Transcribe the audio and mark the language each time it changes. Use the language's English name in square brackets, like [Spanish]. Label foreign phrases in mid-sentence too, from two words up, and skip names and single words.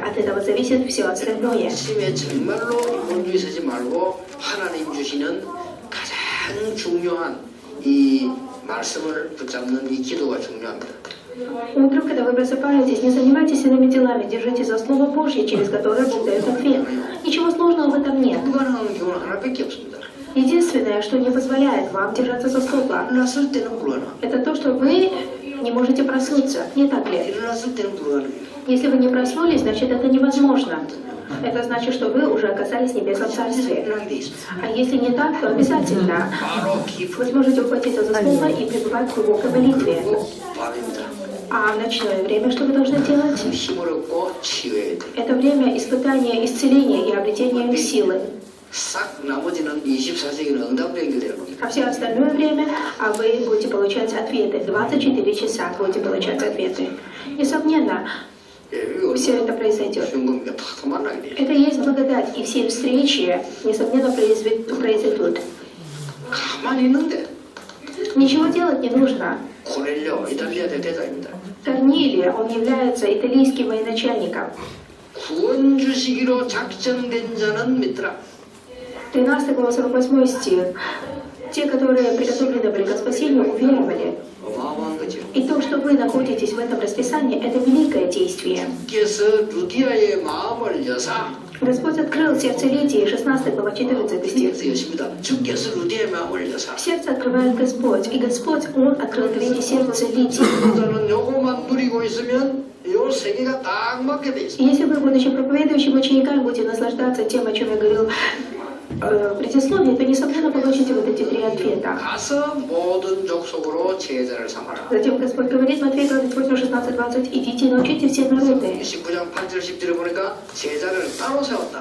[Russian] От этого зависит все остальное. [Korean] 아침에 정말로 본주에 서지 말고 하나님 주시는 가장 중요한 이 말씀을 붙잡는 이 기도가 중요합니다. [Russian] Утром, когда вы просыпаетесь, не занимайтесь иными делами, держите за Слово Божье, через которое Бог дает ответ. Ничего сложного в этом нет. [Korean] 불가능한 경우는 하나밖에 없습니다. [Russian] Единственное, что не позволяет вам держаться за слово, [Korean] 일어났을 때는 불가능. [Russian] это то, что вы не можете проснуться. Не так ли? [Korean] 일어났을 때는 불가능해요. [Russian] Если вы не проснулись, значит это невозможно. Это значит, что вы уже оказались в небесном царстве. [Korean] 일어나게 돼 있습니다. [Russian] А если не так, то обязательно [Korean] 바로 깊은 [Russian] вы сможете ухватиться за слово и пребывать в глубокой молитве. [Korean] 밤입니다. [Russian] А в ночное время что вы должны делать? [Korean] 힘을 얻고 치유해야 돼. [Russian] Это время испытания, исцеления и обретения силы. [Korean] 싹 나머지는 24시간은 응답으로 연결되는 겁니다. [Russian] А все остальное время вы будете получать ответы. 24 часа будете получать ответы. Несомненно, все это произойдет. [Korean] 쉬운 겁니다. 다 만나게 돼요. [Russian] Это есть благодать, и все встречи, несомненно, произойдут. [Korean] 가만히 있는데 [Russian] Ничего делать не нужно. [Korean] 코넬료 이탈리아 대대장입니다. [Russian] Корнилия, он является итальянским военачальником. [Korean] 구원 주시기로 작정된 자는 믿더라. [Russian] 13 глава 48 стих. Те, которые приготовлены были к спасению, уверовали. [Korean] 어마어마한 거죠. [Russian] И то, что вы находитесь в этом расписании, это великое действие. [Korean] 주께서 루디아의 마음을 여사 [Russian] Господь открыл сердце Лидии, 16 глава 14 стих. [Korean] 주께서 여십니다. 주께서 루디아의 마음을 여사. [Russian] Сердце открывает Господь, и Господь, Он открыл двери сердца Лидии. [Korean] 저는 요거만 누리고 있으면 요 세 개가 딱 맞게 돼 [Russian] И [Korean] 있습니다. [Russian] если вы, будучи проповедующим учениками, будете наслаждаться тем, о чем я говорил в предисловии, то, несомненно, получите вот эти три ответа. [Korean] 가서 모든 족속으로 제자를 삼아라. [Russian] Затем Господь говорит, Матфея 28, 16, 20, идите и научите все народы. [Korean] 19장 8절 10절에 보니까 제자를 따로 세웠다.